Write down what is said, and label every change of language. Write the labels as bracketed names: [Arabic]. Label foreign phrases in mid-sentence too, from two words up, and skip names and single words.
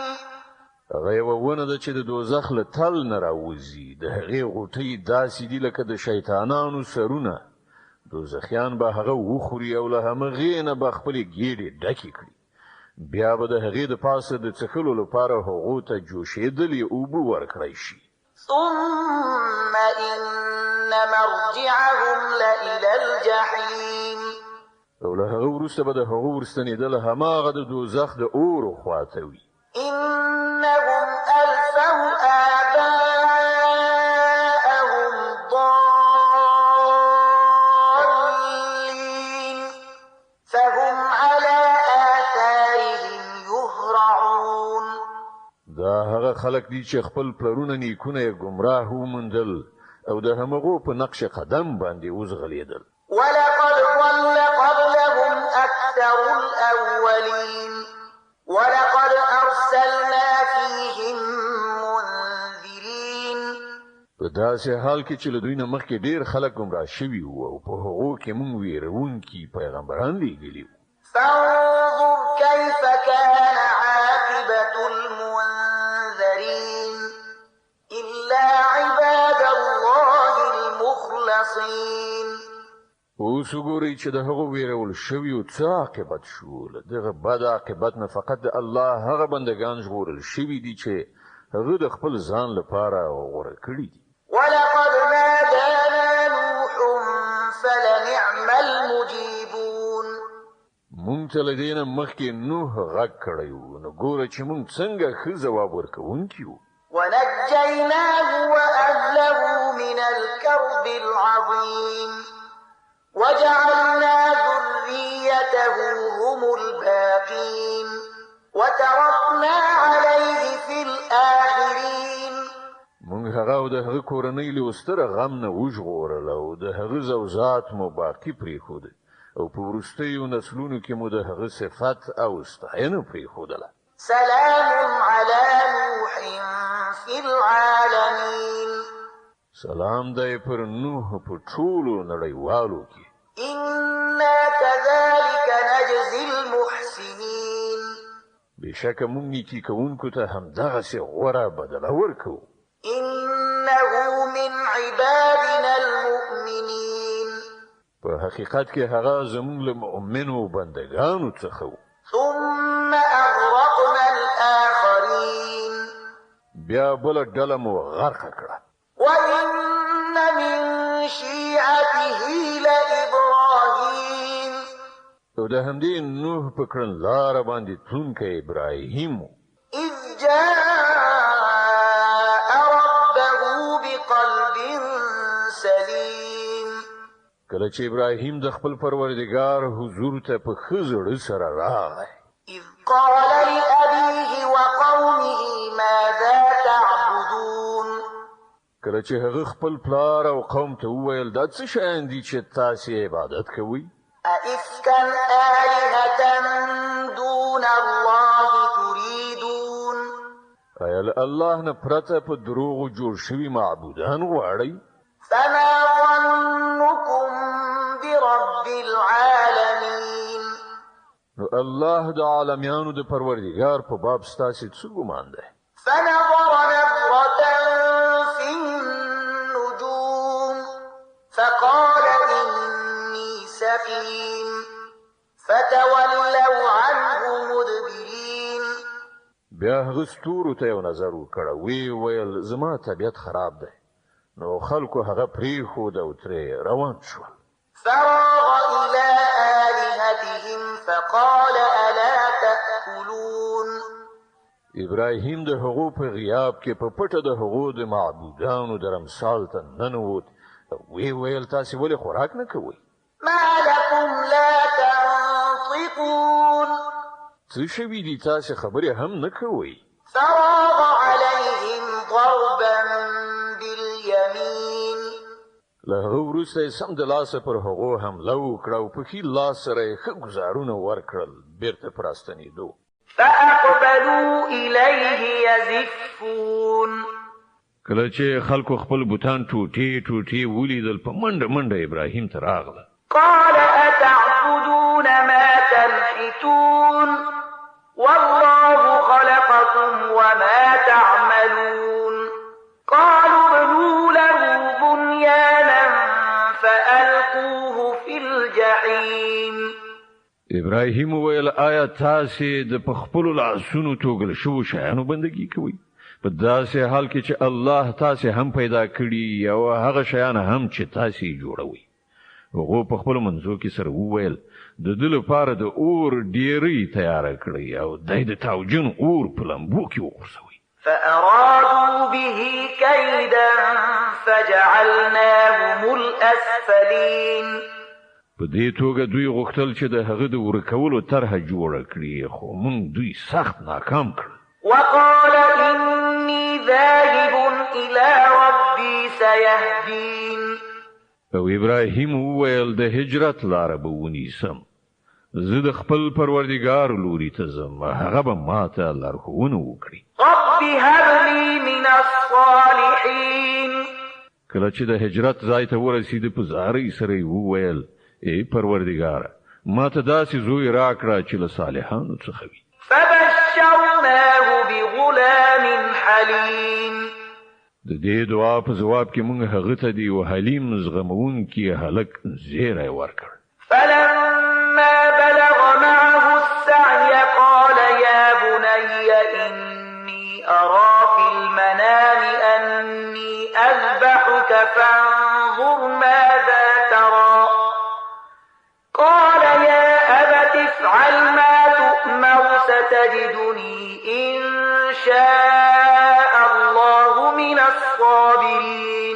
[Pashto] هغه یوه ونه ده چې د دوزخ له تل نه راوځي د هغې غوټۍ داسې دي لکه د شیطانانو سرونه دوزخیان به هغه وخوري او له همغې نه به خپلې ګېډې ډکې کړي بیا به د هغې د پاسه د څښلو لپاره هغو ته جوشېدلې اوبه ورکړی شي [Arabic] ثم إن مرجعهم لإلى الجحيم [Pashto] او له هغه وروسته به د هغو ورستنېدل هماغه د دوزخ د اورو خواته وي [Arabic] إنهم ألفوا آباءهم ضالين فهم على آثارهم يهرعون [Pashto] دا هغه خلک دي چې خپل پلرونه نیکونه یې ګمراه وموندل او د همغو په نقش قدم باندې وځغلېدل [Arabic] ولقد ضل قبلهم أكثر الأولين ولقد أرسلنا فيهم منذرين [Pashto] په داسې حال کې چې له دوی نه مخکې ډېر خلک ګمراه شوي وو او په هغو کې موږ ویرونکي پیغمبران لېږلي وو [Arabic] فانظر كيف كان عاقبة المنذرين إلا عباد الله المخلصين [Pashto] اوس وګورئ چې د هغو ویرول شویو څه عاقبت شو. له دغه بد عاقبت نه فقط د الله هغه بندگان ژغورل شوي دي چې هغه د خپل ځان لپاره غوره کړي دي. [Arabic] ولقد نادانا نوح فلنعم المجيبون. [Pashto] مونږ ته له دې نه مخکې نوح غږ کړی و، نو ګوره چې مونږ څنګه ښه ځواب ورکوونکي وو. [Arabic] ونجيناه وأهله من الكرب العظيم وجعلنا ذريته هم الباقين وتركنا عليه في الآخرين. [Pashto] مونږ هغه او د هغه کورنۍ له ستره غم نه وژغورل او د هغه زوجات مو باقي پرېښوده او په وروستیو نسلونو کې مو د هغه صفت او ستاینه پرېښودله. [Arabic] سلام على نوح في العالمين. [Pashto] سلام دی پر نوح په ټولو نړیوالو کې. [Arabic] إنا كذلك نجزي المحسنين. [Pashto] بشکه مونږ نیکي کوونکو ته همدغسې غوره بدله ورکوو. [Arabic] إنه من عبادنا المؤمنين. [Pashto] په حقیقت کې هغه زموږ له مؤمنو بندگانو څخه و. [Arabic] ثم أغرقنا الآخرين. [Pashto] بیا بله ډله مو غرقه کړه. [Arabic] وإن من شيعته لإبراهيم. [Pashto] او د همدې نوح په کړنلاره باندې تلونکی ابراهیم و. [Arabic] إذ جاء ربه بقلب سليم. [Pashto] کله چې ابراهیم د خپل پروردګار حضور ته په ښه زړه سره راغی. [Arabic] إذ قال لأبيه وقومه ماذا تعبدون. [Pashto] کله چې هغه خپل پلار او قوم ته وویل دا څه شیان دي چې تاسې عبادت کوئ؟ [Arabic] أئفكا آلهة دون الله تريدون. [Pashto] آیا له الله نه پرته په دروغو جوړ شوي معبودان غواړئ؟ [Arabic] فما ظنكم برب العالمين. [Pashto] نو الله د عالمیانو د پروردګار په باب ستاسې څه ګمان دی؟ [Arabic] فنظر نظرة في النجوم فقال إني سقيم فتولوا عنه مدبرين. [Pashto] بیا هغه ستورو ته یو نظر وکړه، وی ویل زما طبیعت خراب دی. نو خلکو هغه پرېښود او ترې روان شول. [Arabic] فراغ إلى آلهتهم فقال ألا تأكلون. [Pashto] ابراهیم د هغو په غیاب کې په پټه د هغو د معبودانو درمسال ته ننوت. وی ویل تاسې ولې خوراک نه کوئ؟ [Arabic] ما لكم لا تنطقون. [Pashto] څه شوي دي تاسې خبرې هم نه کوئ؟ [Arabic] فراغ عليهم ضربا باليمين. [Pashto] له هغه وروسته یې سم د لاسه پر هغو حمله وکړه او په ښي لاس سره یې ښه ګوزارونه ورکړل بیرته په راستنېدو. [Arabic] فأقبلوا إليه يزفون. [Pashto] کله چې خلکو خپل بوتان ټوټې ټوټې ولیدل په منډه منډه ابراهیم ته راغله. [Arabic] قال أتعبدون ما تنحتون والله خلقكم وما تعملون. قالوا ابنوا له بنيانا فألقوه في الجحيم. [Pashto] ابراهیم وویل آیا تاسې د په خپلو لاسونو توږل شوو شیانو بندګي کوئ؟ په داسې حال کې چې الله تاسې هم پیدا کړي او هغه شیان هم چې تاسې جوړوئ. هغو په خپلو منځو کې سره وویل د ده لپاره د اور ډیرۍ تیاره کړئ او دی د تاوجن اور په لمبو کې وغورځوئ. [Arabic] فأرادوا به كيدا فجعلناهم الأسفلين. [Pashto] په دې توګه دوی غوښتل چې د هغه د ورکولو طرحه جوړه کړي، خو موږ دوی سخت ناکام کړل. [Arabic] وقال إني ذاهب إلى ربي سيهدين. [Pashto] او ابراهیم وویل د هجرت لاره به ونیسم، زه د خپل پروردګار لوري ته ځم، هغه به ماته لارښوونه وکړي. [Arabic] رب هب لي من الصالحين. [Pashto] کله چې د هجرت ځای ته ورسېد په زارۍ سره یې وویل ای پروردګاره ماته داسې زوی راکړه چې له صالحانو څخه وي. [Arabic] فبشرناه بغلام حليم. [Pashto] د دې دعا په جواب کې موږ هغه ته دی او حلیم زغمونکي هلک زیری ورکړ. [Arabic] فلما بلغ معه السعي قال يا بني إني أرى في المنام أني أذبحك فانظر ماذا ترى قال يا أبت افعل ما تؤمر ستجدني إن شاء الله من الصابرين.